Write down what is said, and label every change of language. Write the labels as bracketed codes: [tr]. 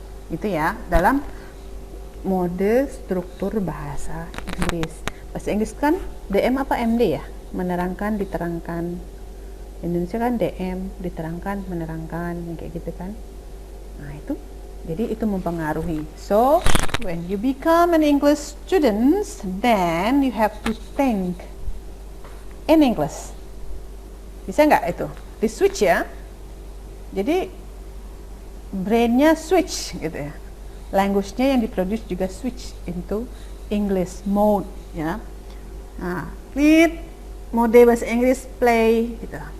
[id] Itu ya, dalam mode struktur bahasa Inggris. Bahasa Inggris kan DM apa MD ya? Menerangkan, diterangkan. Indonesia kan DM, diterangkan, menerangkan, kayak gitu kan. Nah itu, jadi itu mempengaruhi. [en] So, when you become an English student, then you have to think in English. [id] Bisa nggak itu? Di switch ya. Jadi, brainnya switch gitu ya. Language-nya yang diproduce juga [en] switch into English mode [id] ya. Nah, read mode bahasa Inggris play gitu.